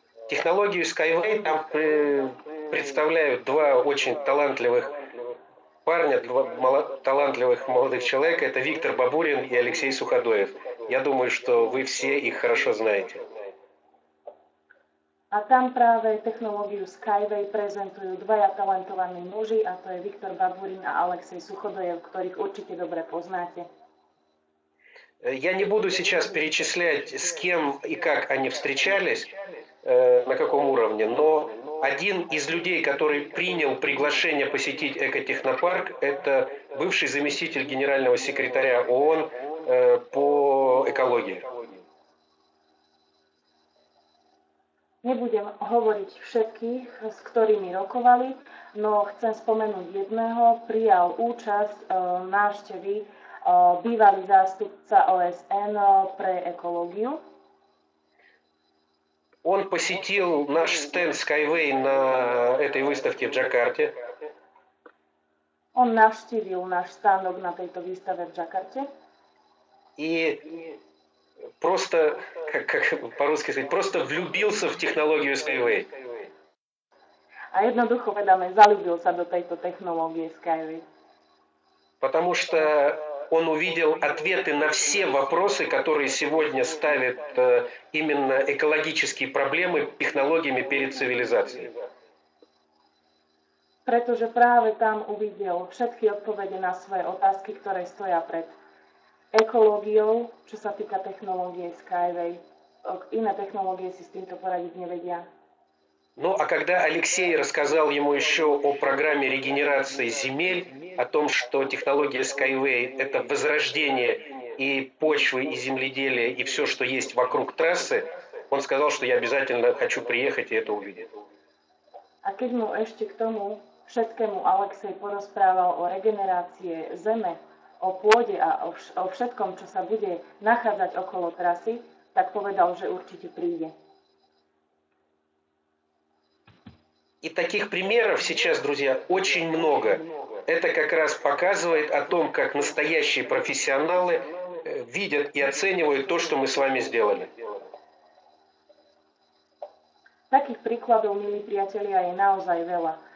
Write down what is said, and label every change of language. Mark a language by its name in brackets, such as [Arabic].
[Russian] Технологию Skyway там представляют два очень талантливых парня, два талантливых молодых человека. Это Виктор Бабурин и Алексей Суходоев. Я думаю, что вы все их хорошо знаете. [Slovak] A tam práve technológiu Skyway prezentujú dvaja talentovaní muži, a to je Viktor Baburin a Alexej Suchodojev, ktorých určite dobre poznáte. [Russian] Я не буду сейчас перечислять, с кем и как они встречались, на каком уровне, но один из людей, который принял приглашение посетить Экотехнопарк, это бывший заместитель генерального секретаря ООН по экологии. [Slovak] Nebudem hovoriť všetkých, s ktorými rokovali, no chcem spomenúť jedného, prijal účasť návštevy bývalý zástupca OSN pre ekológiu. [Russian] Он посетил наш стенд Skyway на этой выставке в Джакарте. [Slovak] On navštívil náš stánok na tejto výstave v Džakarte. [Russian] И просто, как по-русски сказать, просто влюбился в технологию Skyway. [Slovak] A jednoducho vedáme, zalúbil sa do tejto technológie Skyway. [Russian] Потому что он увидел ответы на все вопросы, которые сегодня ставят именно экологические проблемы технологиями перед цивилизацией. [Slovak] Pretože práve tam uvidel všetky odpovede na svoje otázky, ktoré stoja pred ekológiou, čo sa týka technológie Skyway. Iné technológie si s týmto poradiť nevedia. [Russian] Ну, а когда Алексей рассказал ему еще о программе регенерации земель, о том, что технология Skyway – это возрождение и почвы, и земледелия, и все, что есть вокруг трассы, он сказал, что я обязательно хочу приехать и это увидеть. [Slovak] A keď mu ešte k tomu všetkému Alexej porozprával o regenerácie zeme, o pôde a o všetkom, čo sa bude nachádzať okolo trasy, tak povedal, že určite príde. [Russian] И таких примеров сейчас, друзья, очень много. Это как раз показывает о том, как настоящие профессионалы видят и оценивают то, что мы с вами сделали. [Slovak] Takých príkladov, milí priatelia, je naozaj veľa.